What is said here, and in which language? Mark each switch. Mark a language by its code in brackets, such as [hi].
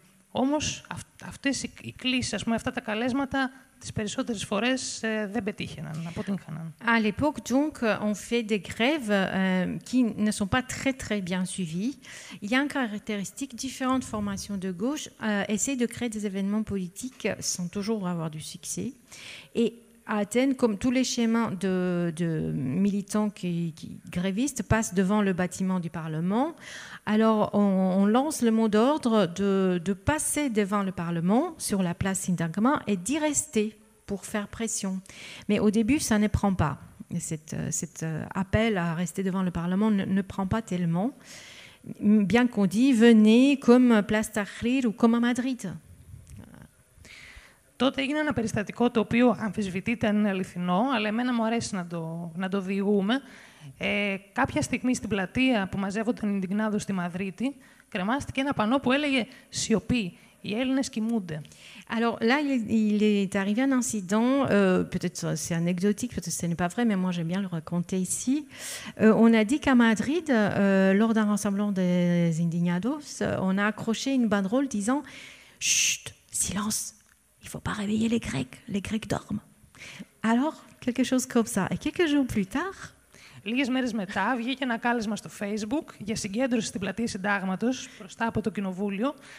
[el] Όμως, αυτές οι κλήσεις, ας πούμε, αυτά τα καλέσματα, τις περισσότερες φορές δεν πετύχαιναν, αποτύχαναν. [fr] À l'époque, donc, on fait des grèves qui ne sont pas très bien suivies. Il y a une caractéristique, différentes formations de gauche essayent de créer des événements politiques sans toujours avoir du succès. Et à Athènes, comme tous les schémas de militants qui grévistes passent devant le bâtiment du Parlement, alors on lance le mot d'ordre de passer devant le Parlement sur la place Syntagma et d'y rester pour faire pression. Mais au début, ça ne prend pas. Cet appel à rester devant le Parlement ne prend pas tellement, bien qu'on dit « venez comme place Tahrir ou comme à Madrid ». [el] Τότε έγινε ένα περιστατικό το οποίο αμφισβητείται αν είναι αληθινό, αλλά εμένα μου αρέσει να το διηγούμε. Κάποια στιγμή στην πλατεία που μαζεύονταν οι Ινδιγνάδος στη Μαδρίτη, κρεμάστηκε ένα πανό που έλεγε «Σιωπή, οι Έλληνες κοιμούνται». [fr] Alors là, il est arrivé un incident, peut-être c'est anecdotique, peut-être ce n'est pas vrai, mais moi j'aime bien le raconter ici. On a dit qu'à Madrid, lors d'un rassemblement des Indignados, on a accroché une banderole disant « Chut, silence, il ne faut pas réveiller les Grecs dorment ». Alors, quelque chose comme ça. Et quelques jours plus tard, [el] λίγες μέρες μετά βγήκε ένα κάλεσμα στο Facebook για συγκέντρωση στην πλατεία Συντάγματος μπροστά από το Κοινοβούλιο.